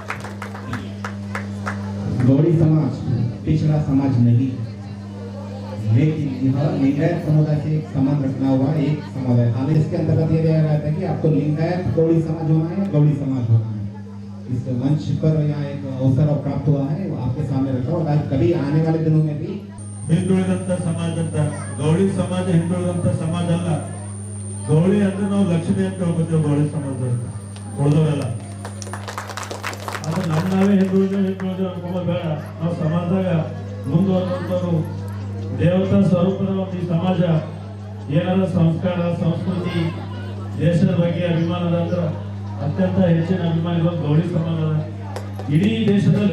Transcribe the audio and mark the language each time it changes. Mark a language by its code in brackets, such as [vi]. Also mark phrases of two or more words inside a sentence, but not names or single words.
[hi] गौड़ी समाज पिछड़ा समाज नहीं, लेकिन यहाँ लिंगायत समुदाय से एक संबंध रखना हुआ एक समुदाय। हालांकि इसके अंतर्गत ये दिया गया था कि आपको लिंगायत गौड़ी समाज होना है, गौड़ी समाज होना है। इस मंच पर यहाँ एक अवसर प्राप्त हुआ है, वो आपके सामने रखा और आज कभी आने वाले दिनों में भी [kn] ಹಿಂದುಳಿದಂತ ಸಮಾಜ ಅಂತ ಗೌಳಿ ಸಮಾಜ ಹಿಂದುಳಿದಂತ ಸಮಾಜ ಅಲ್ಲ. ಗೌಳಿ ಅಂದ್ರೆ ನಾವು ಲಕ್ಷ್ಮಿ ಅಂತ ಹೇಳ್ಕೊತೇವೆ ಗೌಳಿ ಸಮಾಜ ಅಂತ, ಉಳಿದವರೆಲ್ಲ ಅದು ನಾವೇ ಹಿಂದುಳಿದ ಅನ್ಕೊಂಬೋದು ಬೇಡ. ನಾವು ಸಮಾಜದಾಗ ಮುಂದುವರೆದಂಥವ್ರು ದೇವತಾ ಸ್ವರೂಪದ ಒಂದು ಈ ಸಮಾಜ ಏನಾದ್ರು ಸಂಸ್ಕಾರ ಸಂಸ್ಕೃತಿ ದೇಶದ ಬಗ್ಗೆ ಅಭಿಮಾನದ ಅಂದ್ರೆ ಅತ್ಯಂತ ಹೆಚ್ಚಿನ ಅಭಿಮಾನಿಗಳು ಗೌಳಿ ಸಮಾಜ ಇಡೀ ದೇಶದಲ್ಲಿ.